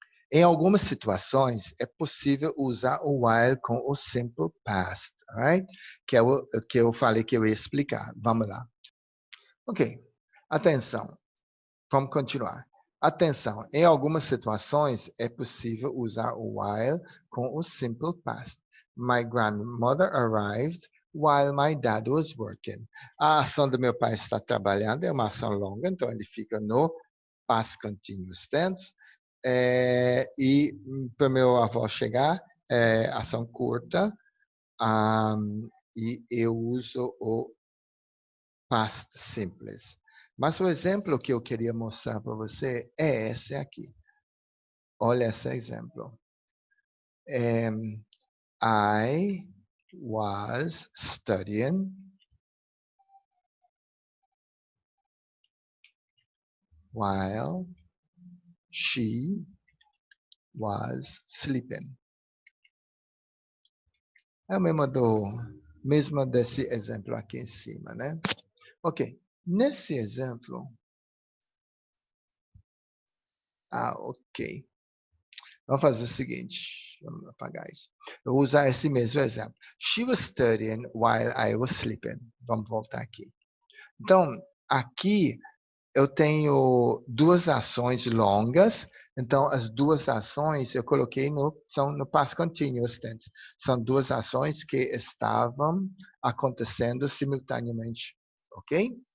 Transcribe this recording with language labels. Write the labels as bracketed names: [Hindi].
[Portuguese] Em algumas situações, é possível usar o while com o simple past, alright? Que é o que eu falei que eu ia explicar. Vamos lá. Ok. Atenção. Vamos continuar. Atenção. Em algumas situações, é possível usar o while com o simple past. [English] My grandmother arrived while my dad was working. [Portuguese] A ação do meu pai está trabalhando é uma ação longa, então ele fica no past continuous tense. E para meu avô chegar, ação curta, e eu uso o past simples. Mas o exemplo que eu queria mostrar para você é esse aqui. Olha esse exemplo. [English] I was studying while she was sleeping. [Portuguese] É o mesmo desse exemplo aqui em cima, né? Ok. Nesse exemplo, ok. Vamos fazer o seguinte, vamos apagar isso. Eu vou usar esse mesmo exemplo. [English] She was studying while I was sleeping. [Portuguese] Vamos voltar aqui. Então, aqui eu tenho duas ações longas. Então, as duas ações eu coloquei são no past continuous tense. São duas ações que estavam acontecendo simultaneamente. Ok?